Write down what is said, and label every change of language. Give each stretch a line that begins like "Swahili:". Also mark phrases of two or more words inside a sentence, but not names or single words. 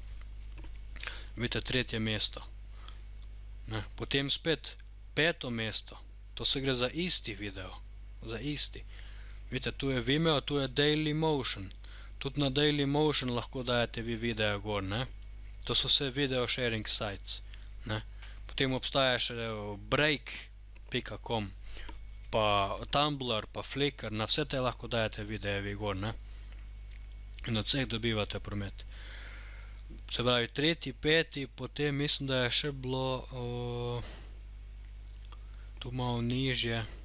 Slovenian: Vidite, 3. mesto. Ne. Potem spet 5. mesto. To se gre za isti video. Za isti. Vidite, tu je Vimeo, tu je Daily Motion. Tudi na Daily Motion lahko dajete vi video gor, ne. To so vse
English: video sharing sites,
Slovenian: ne. Potem obstaja še break.com, pa Tumblr, pa Flickr, na vse te lahko dajete videe vi gor, ne. In od vseh dobivate promet. Se pravi, 3., 5., potem mislim, da je še bilo tu malo nižje.